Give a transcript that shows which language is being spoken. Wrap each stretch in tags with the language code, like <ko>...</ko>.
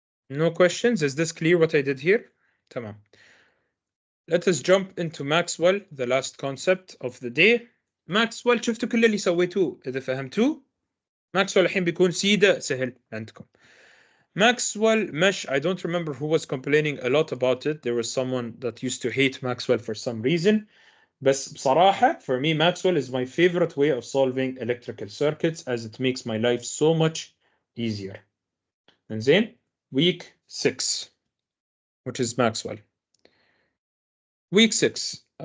<en>No questions? Is this clear what I did here? Tamam. Let us jump into Maxwell, the last concept of the day.</en> <ar>Maxwell شفتوا كل اللي سويتوه إذا فهمتوه. Maxwell الحين بيكون سيدة سهل عندكم.</ar> <en>Maxwell mesh, I don't remember who was complaining a lot about it. There was someone that used to hate Maxwell for some reason.</en> <ar>بس بصراحة,</ar> <en>for me, Maxwell is my favorite way of solving electrical circuits as it makes my life so much easier. إنزين, week 6, which is Maxwell. Week 6.</en>